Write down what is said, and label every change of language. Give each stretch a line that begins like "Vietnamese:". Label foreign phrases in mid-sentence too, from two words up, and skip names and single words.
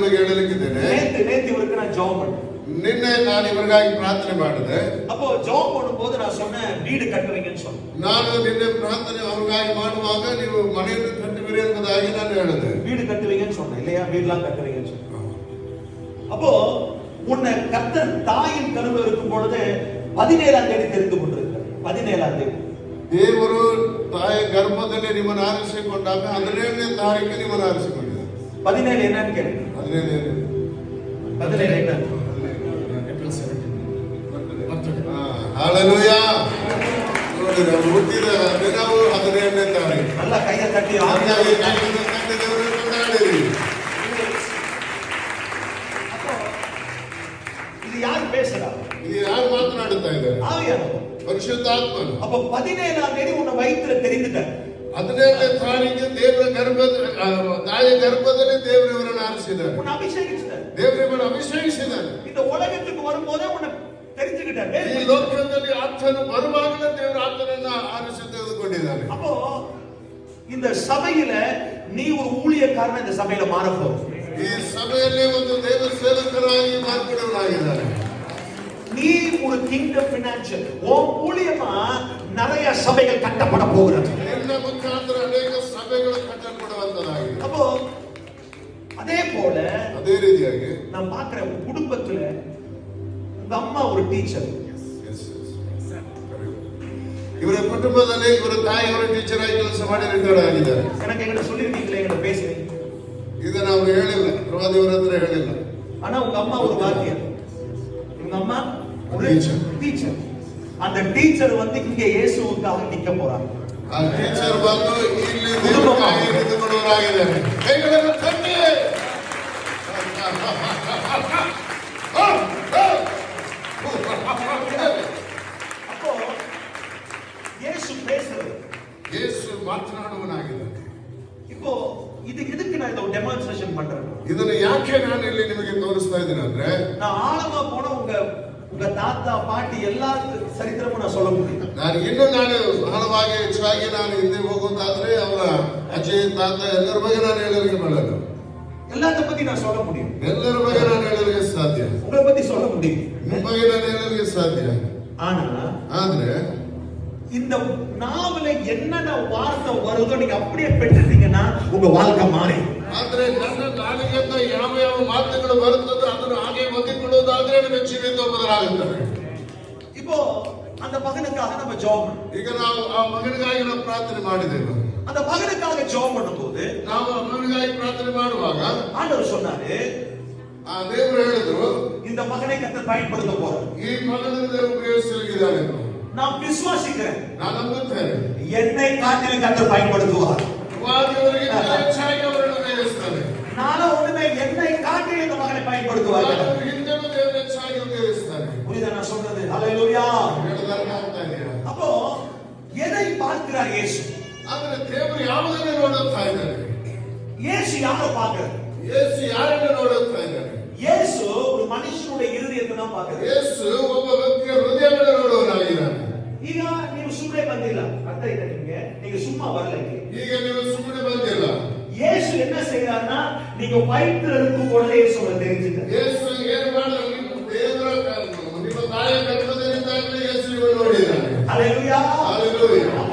Kannada: ನಿಮಗೆ ಹೇಳಲಿಕ್ಕಿದ್ದೇನೆ.
Tamil: நேத்து இவருக்கு நான் ஜெபம் பண்ணேன்.
Kannada: ನಿನ್ನೆ ನಾನು ಇವರಿಗಾಗಿ ಪ್ರಾರ್ಥನೆ ಮಾಡಿದೆ.
Tamil: அப்போ ஜெபம் பண்ணும்போது நான் சொன்னேன் வீடு கட்டுவீங்கன்னு சொன்னேன்.
Kannada: ನಾನು ನಿನ್ನೆ ಪ್ರಾರ್ಥನೆ ಅವರಿಗಾಗಿ ಮಾಡುವಾಗ ನೀವು ಮನೆಯನ್ನು ಕಟ್ಟುವಿರಿ ಎಂಬುದಾಗಿ ನಾನು ಹೇಳಿದೆ.
Tamil: வீடு கட்டுவீங்கன்னு சொன்னேன் இல்லையா? வீடெல்லாம் கட்டுவீங்கன்னு சொன்னேன். அப்போ உன்னை கர்த்தர் தாயின் கருவில் இருக்கும் பொழுது 17ஆம் தேதி தெரிந்து கொண்டிருக்கிறார். 17ஆம் தேதி
Kannada: ದೇವರು ತಾಯ ಗರ್ಭದಲ್ಲಿ ನಿಮ್ಮನ್ನು ಆರಿಸಿಕೊಂಡಾಗ 17ನೇ ತಾರೀಕು ನಿಮ್ಮನ್ನು ಆರಿಸಿಕೊಂಡಿದ್ದಾರೆ.
Tamil: 17 என்னன்னு கேளுங்க. 17 என்ன? ஹalleluya.
Kannada: ನೋಡಿ ನಾವು ಹುಟ್ಟಿದ ದಿನವು 17ನೇ ತಾರೀಕು. ಅಲ್ಲ ಕೈಯ ತಟ್ಟಿ ಆಗಿ ದೇವರು ಕೊಂಡಾಡಿರಿ. ಇದು ಯಾರು பேசுறா? ಇದು ಯಾರು ಮಾತನಾಡುತ್ತಾ ಇದ್ದಾರೆ?
Tamil: ஆவியானவர்.
Kannada: ಪರಿಶುದ್ಧಾತ್ಮನು.
Tamil: அப்ப 17ஆம் தேதி உன்னை வயித்துல தெரிந்துட்டார்.
Kannada: 17ನೇ ತಾರೀಕು ದೇವರ ತಾಯ ಗರ್ಭದಲ್ಲಿ ದೇವರು ಇವರನ್ನು ಆರಿಸಿದ್ದಾರೆ.
Tamil: உன்னை அபிஷேகிச்சார்.
Kannada: ದೇವರು ಇವರನ್ನು ಅಭಿಷೇಕಿಸಿದ್ದಾರೆ.
Tamil: இந்த உலகத்துக்கு வரும்போதே உன்னை தெரிஞ்சுக்கிட்டார்.
Kannada: ಈ ಲೋಕದಲ್ಲಿ ಆತನು ಬರುವಾಗಲೇ ದೇವರು ಆತನನ್ನ ಆರಿಸಿ ತೆಗೆದುಕೊಂಡಿದ್ದಾರೆ.
Tamil: அப்போ இந்த சபையில நீ ஒரு ஊழியக்காரனா இந்த சபையில மாறப் போற.
Kannada: ಈ ಸಭೆಯಲ್ಲಿ ಒಂದು ದೇವ ಸೇವಕರಾಗಿ ಮಾರ್ಪಡಲಾಗಿದ್ದಾರೆ.
Tamil: நீ ஒரு
English: kingdom financial
Tamil: ஓ ஊழியமா நிறைய சபைகள் கட்டப்பட போகிறது.
Kannada: ನಿನ್ನ ಮುಖಾಂತರ ಅನೇಕ ಸಭೆಗಳು ಕಟ್ಟಲ್ಪಡುವಂತದಾಗಿದೆ.
Tamil: அப்போ அதே போல
Kannada: ಅದೇ ರೀತಿಯಾಗಿ
Tamil: நான் பார்க்கிறேன் உங்க குடும்பத்துல உங்க அம்மா ஒரு ಟೀಚರ್.
Kannada: ಇವರ ಕುಟುಂಬದಲ್ಲಿ ಇವರ ತಾಯಿಯವರ ಟೀಚರ್ ಆಗಿ ಕೆಲಸ ಮಾಡಿ ರಿಟೈರ್ಡ್ ಆಗಿದ್ದಾರೆ.
Tamil: எனக்கு எங்கிட்ட சொல்லிருக்கீங்களே, எங்கிட்ட பேசுறீங்க.
Kannada: ಇದನ್ನ ಅವರು ಹೇಳಿಲ್ಲ, ಪ್ರವಾದಿಯವರ ಹತ್ರ ಹೇಳಿಲ್ಲ.
Tamil: ஆனா உங்க அம்மா ஒரு வாத்தியார், உங்க அம்மா ஒரு ಟೀಚರ್. அந்த டீச்சர் வந்து இங்க இயேசுவுக்காக நிக்க போறாங்க.
Kannada: ಆ ಟೀಚರ್ ಬಂದು ಇಲ್ಲಿ ದೇವರಿಗಾಗಿ ನಿಂತುಕೊಳ್ಳುವರಾಗಿದ್ದಾರೆ. ಕೈಗಳನ್ನು ತಟ್ಟಿ
Tamil: அப்போ இயேசு பேசுறது,
Kannada: ಯೇಸು ಮಾತನಾಡುವನಾಗಿದ್ದಾನೆ.
Tamil: இப்போ இது எதுக்கு நான் இத டெமான்ஸ்ட்ரேஷன் பண்றேன்?
Kannada: ಇದನ್ನು ಯಾಕೆ ನಾನು ಇಲ್ಲಿ ನಿಮಗೆ ತೋರಿಸ್ತಾ ಇದ್ದೀನಿ ಅಂದ್ರೆ,
Tamil: நான் ஆழமா போன உங்க தாத்தா பாட்டி எல்லா சரித்திரமும் நான் சொல்ல முடியும்.
Kannada: ನಾನು ಆಳವಾಗಿ ಹೆಚ್ಚಾಗಿ ನಾನು ಹಿಂದೆ ಹೋಗುವಂತಾದ್ರೆ ಅವರ ಅಜ್ಜಿ ತಾತ ಎಲ್ಲರ ಬಗ್ಗೆ ನಾನು ಹೇಳಲಿಕ್ಕೆ ಬರಲ್ಲ.
Tamil: எல்லாத்த பத்தி நான் சொல்ல முடியும்.
Kannada: ಎಲ್ಲರ ಬಗ್ಗೆ ನಾನು ಹೇಳಲಿಕ್ಕೆ ಸಾಧ್ಯ.
Tamil: உங்களை பத்தி சொல்ல முடியும்.
Kannada: ನಿಮ್ಮ ಬಗ್ಗೆ ನಾನು ಹೇಳಲಿಕ್ಕೆ ಸಾಧ್ಯ. ಆದ್ರೆ
Tamil: இந்த நாவல என்னென்ன வார்த்தை வருதோ நீங்க அப்படியே பெற்றுட்டீங்கன்னா உங்க வாழ்க்கை மாறி.
Kannada: ಆದ್ರೆ ನನ್ನ ನಾಲಿಗೆಯಿಂದ ಯಾವ ಯಾವ ಮಾತುಗಳು ಬರುತ್ತದೋ ಅದನ್ನು ಹಾಗೆ ಒದ್ದಿಕೊಳ್ಳುವುದಾದ್ರೆ ನಿಮ್ಮ ಜೀವಿತ ಬದಲಾಗುತ್ತದೆ.
Tamil: இப்போ அந்த மகனுக்காக நம்ம ஜெபம்,
Kannada: ಈಗ ನಾವು ಆ ಮಗನಿಗಾಗಿ ನಾವು ಪ್ರಾರ್ಥನೆ ಮಾಡಿದೆವು.
Tamil: அந்த மகனுக்காக ஜெபம் பண்ணும்போது
Kannada: ನಾವು ಆ ಮಗನಿಗಾಗಿ ಪ್ರಾರ್ಥನೆ ಮಾಡುವಾಗ
Tamil: ஆண்டவர் சொன்னாரு,
Kannada: ಆ ದೇವರು ಹೇಳಿದ್ರು,
Tamil: இந்த மகனை கர்த்தர் பயன்படுத்த போறார்.
Kannada: ಈ ಮಗನನ್ನು ದೇವರು ಉಪಯೋಗಿಸಲಿದ್ದಾರೆ.
Tamil: நான் விசுவாசிக்கிறேன்,
Kannada: ನಾನು ನಂಬುತ್ತೇನೆ,
Tamil: என்னை காட்டிலும் கர்த்தர் பயன்படுத்துவார்.
Kannada: ಪ್ರವಾದಿಯವರಿಗೆ ಹೆಚ್ಚಾಗಿ ಅವರನ್ನು ಉಪಯೋಗಿಸ್ತಾರೆ.
Tamil: ನಾನು ஒண்ணுமே என்னை காட்டிலும் இந்த மகனை பயன்படுத்துவார்.
Kannada: ಹಿಂದೆನೂ ದೇವರು ಹೆಚ್ಚಾಗಿ ಉಪಯೋಗಿಸ್ತಾರೆ.
Tamil: புரியுதா நான் சொல்றது? ஹalleluya. அப்போ எதை பார்க்கிறார் இயேசு?
Kannada: ಆದರೆ ದೇವರು ಯಾವುದನ್ನು ನೋಡುತ್ತಾ ಇದ್ದಾರೆ?
Tamil: இயேசு யாரை பார்க்கிறார்?
Kannada: ಯೇಸು ಯಾರನ್ನು ನೋಡುತ್ತಾ ಇದ್ದಾರೆ?
Tamil: இயேசு ஒரு மனுஷனுடைய இருதயத்தை தான் பார்க்கிறார்.
Kannada: ಯೇಸು ಒಬ್ಬ ವ್ಯಕ್ತಿಯ ಹೃದಯವನ್ನು ನೋಡುವವನಾಗಿದ್ದಾನೆ. ಈಗ ನೀವು ಸುಮ್ಮನೆ ಬಂದಿಲ್ಲ, ಅರ್ಥ ಇದೆ ನಿಮಗೆ? ನೀವು ಸುಮ್ಮ வரல. ಈಗ ನೀವು ಸುಮ್ಮನೆ ಬಂದಿಲ್ಲ.
Tamil: இயேசு என்ன செய்யறாருன்னா, நீங்க வயித்துல இருக்கும் பொழுதே இயேசுவை தெரிஞ்சுட்டார்.
Kannada: ಯೇಸು ಏನು ಮಾಡಿದ್ರು? ದೇವರ ನಿಮ್ಮ ತಾಯಿಯ ಗರ್ಭದಲ್ಲಿದ್ದಾಗಲೇ ಯೇಸುವನ್ನು ನೋಡಿದ್ದಾನೆ.
Tamil: ஹalleluya. ஹalleluya.